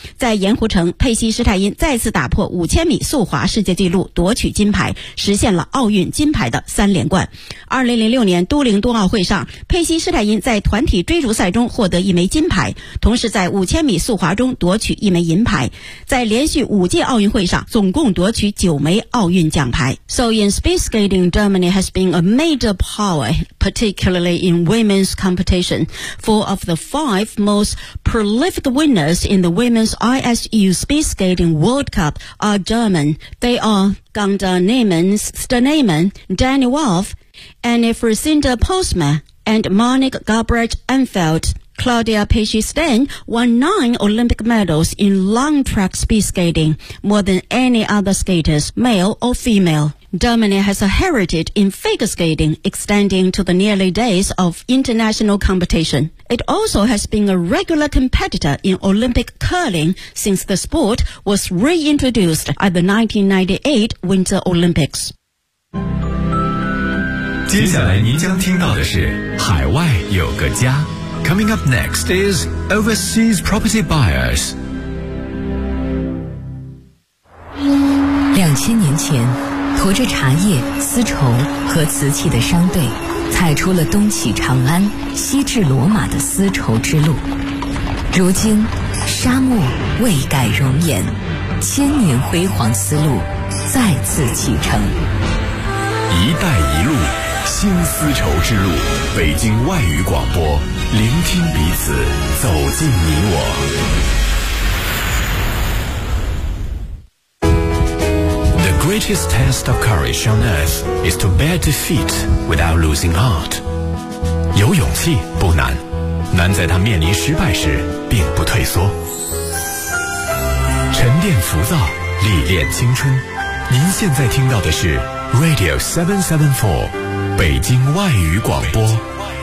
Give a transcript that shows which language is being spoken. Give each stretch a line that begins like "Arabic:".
Chinese: 在盐湖城，佩西·施泰因再次打破5000米速滑世界纪录，夺取金牌，实现了奥运金牌的三连冠。 2006年都灵冬奥会上，佩西·施泰因在团体追逐赛中获得一枚金牌，同时在5000米速滑中夺取一枚银牌，在连续五届奥运会上总共夺取九枚奥运奖牌。
English: So in speed skating, Germany has been a major power, particularly in women's competition. Four of the five most prolific winners in the Women's ISU Speed Skating World Cup are German. They areGunda Neiman, Sternemann, Danny Wolf, Anne Frisinda Postma, and Monique Gabrecht-Enfeld. Claudia Pechstein won 9 Olympic medals in long track speed skating, more than any other skaters, male or female. Germany has a heritage in figure skating extending to the nearly days of international competition. It also has been a regular competitor in Olympic curling since the sport was reintroduced at the 1998 Winter Olympics.
Chinese: 接下来您将听到的是海外有个家。
English: Coming up next is Overseas Property Buyers.
Chinese: 2000年前，驮着茶叶、丝绸和瓷器的商队，踩出了东起长安、西至罗马的丝绸之路。如今，沙漠未改容颜，千年辉煌丝路再次启程。一带一路，新丝绸之路，北京外语广播，聆听彼此，走进你我。
English: The greatest test of courage on earth is to bear defeat without losing heart.
Chinese: 有勇气不难，难在他面临失败时并不退缩。沉淀浮躁，历练青春。您现在听到的是 Radio 774北京外语广播。